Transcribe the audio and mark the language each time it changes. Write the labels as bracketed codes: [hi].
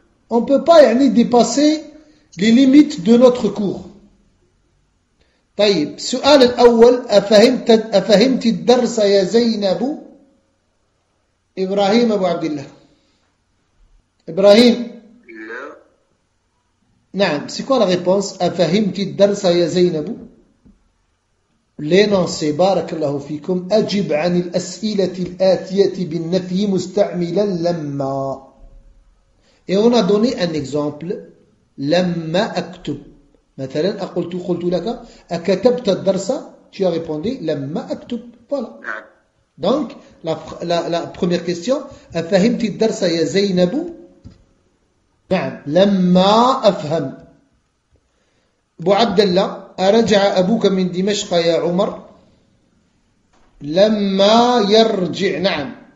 [fr] On peut pas يعني dépasser les limites de notre cours. [ar] طيب سؤال الأول أفهمت الدرس يا زينب إبراهيم أبو عبد الله. إبراهيم. لا. [fr] نعم. C'est quoi la réponse? [ar] أفهمت الدرس يا زينب؟ لننسي بارك الله فيكم. أجب عن الأسئلة الآتية بالنفي مستعملا لما. [fr] Et on a donné un exemple. [ar] لما أكتب. مثلا قلت لك أكتبت الدرس؟ [fr] Tu as répondu [ar] لما أكتب. [fr] Voilà. Donc la première question. [ar] أفهمت الدرس يا زينب؟ نعم لما أفهم. أبو عبد الله أرجع أبوك من دمشق يا عمر؟ لما يرجع. نعم.